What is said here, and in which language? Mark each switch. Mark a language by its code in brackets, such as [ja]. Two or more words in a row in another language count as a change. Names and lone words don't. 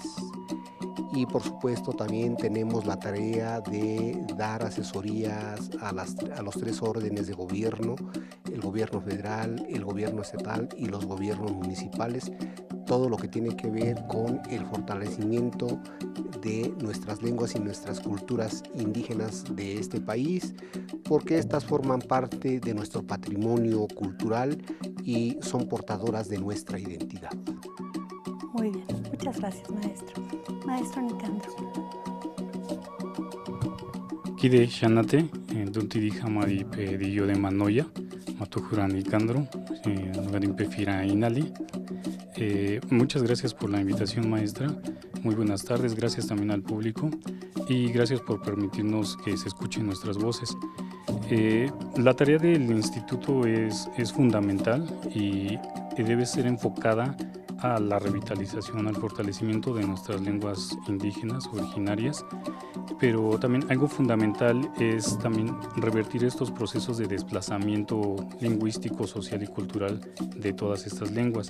[es] Y por supuesto también tenemos la tarea de dar asesorías a los tres órdenes de gobierno, el gobierno federal, el gobierno estatal y los gobiernos municipales, todo lo que tiene que ver con el fortalecimiento de nuestras lenguas y nuestras culturas indígenas de este país, porque estas forman parte de nuestro patrimonio cultural y son portadoras de nuestra identidad. Muy bien, muchas gracias, maestro. Maestro Nicandro. Kide Shanate, Duntidi Hamadi Pedillo de Manoya, Matujuran Nicandro, Nogarimpe Fira Inali. Muchas gracias por la invitación, maestra. Muy buenas tardes, gracias también al público y gracias por permitirnos que se escuchen nuestras voces. La tarea del instituto es fundamental y debe ser enfocada a la revitalización, al fortalecimiento de nuestras lenguas indígenas originarias, pero también algo fundamental es también revertir estos procesos de desplazamiento lingüístico, social y cultural de todas estas lenguas.